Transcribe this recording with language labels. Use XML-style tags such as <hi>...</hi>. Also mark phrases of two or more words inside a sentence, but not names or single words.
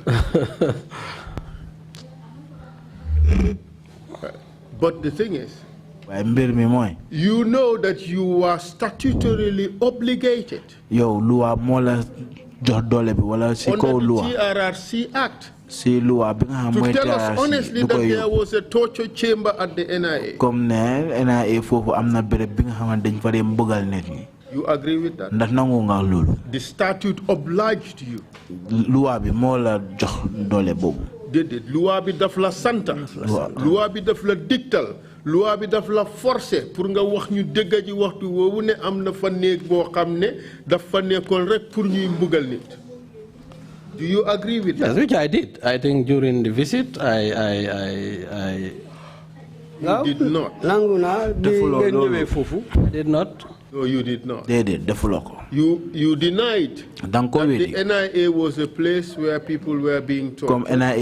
<en>But the thing is, you know that you are statutorily obligated under the TRRC Act to tell us honestly that there was a torture chamber at the NIA. You agree with that? The statute obliged you. Did it?</en> <wo>Loi bi daf la santa. Loi bi daf la dictal. Loi bi daf la forcer pour nga wax ñu dégg ji waxtu woowu ne am na fa néeg boo xam ne daf fa nekkoon rek pour ñuy mbugal nit.</wo> <en>Do you agree with that? Yes, which I did. I think during the visit, I did not. I did not. No, you did not. They did. You denied that the NIA was a place where people were being tortured.</en>